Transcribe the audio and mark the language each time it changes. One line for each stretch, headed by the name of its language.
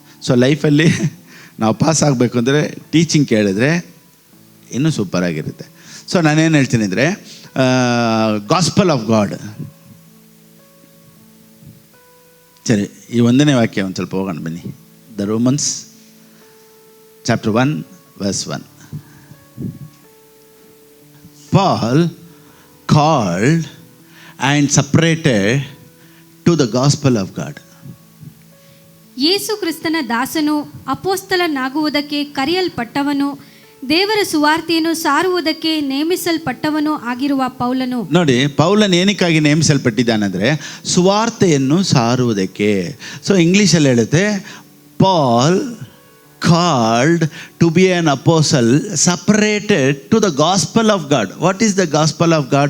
Kannada: So ಲೈಫಲ್ಲಿ ನಾವು pass ಆಗಬೇಕು ಅಂದರೆ ಟೀಚಿಂಗ್ ಕೇಳಿದ್ರೆ ಇನ್ನೂ ಸೂಪರಾಗಿರುತ್ತೆ. ಸೊ ನಾನೇನು ಹೇಳ್ತೀನಿ ಅಂದರೆ,
English: Gospel of God.
Kannada: ಸರಿ, ಈ 1ನೇ ವಾಕ್ಯ ಒಂದು ಸ್ವಲ್ಪ ಹೋಗೋಣ ಬನ್ನಿ.
English: The Romans chapter 1 verse 1. Paul called and separated to the gospel of God.
Kannada: ಯೇಸು ಕ್ರಿಸ್ತನ ದಾಸನು, ಅಪೊಸ್ತಲನಾಗುವುದಕ್ಕೆ ಕರೆಯಲ್ಪಟ್ಟವನು, ದೇವರ ಸುವಾರ್ತೆಯನ್ನು ಸಾರುವುದಕ್ಕೆ ನೇಮಿಸಲ್ಪಟ್ಟವನು ಆಗಿರುವ ಪೌಲನು. ನೋಡಿ, ಪೌಲನ್ ಏನಕ್ಕಾಗಿ ನೇಮಿಸಲ್ಪಟ್ಟಿದ್ದಾನೆಂದರೆ ಸುವಾರ್ತೆಯನ್ನು ಸಾರುವುದಕ್ಕೆ. ಸೊ ಇಂಗ್ಲೀಷಲ್ಲಿ ಹೇಳುತ್ತೆ,
English: Paul called to be an apostle, separated to the gospel of God. What is the gospel of God?